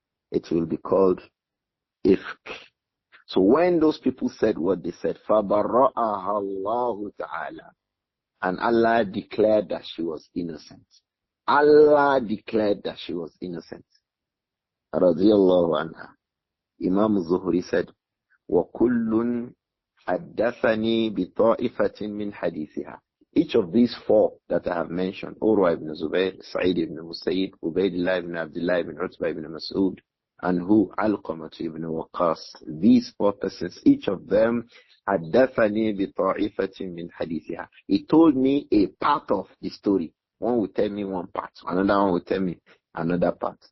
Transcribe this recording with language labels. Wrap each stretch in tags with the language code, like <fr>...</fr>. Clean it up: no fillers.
<en>It will be called ifk. So when those people said what they said,</en> <ar>فَبَرَّأَهَا اللَّهُ تَعَالَى,</ar> <en>and Allah declared that she was innocent. Allah declared that she was innocent. Radiyallahu anha. Imam Zuhri said,</en> <ar>وَكُلٌّ حَدَّثَنِي بِطَائِفَةٍ مِّنْ حَدِيثِهَا.</ar> <en>each of these four that I have mentioned, Urwa ibn Zubayr, Sa'id ibn Musayyib, Ubaydullah ibn Abdullah ibn Utbah ibn Mas'ud, and who Alqamah ibn Waqqas, these four persons, each of them</en> <ar>حدثني بطائفة من حديثها.</ar> <en>He told me a part of the story. One will tell me one part, another one will tell me another part.</en>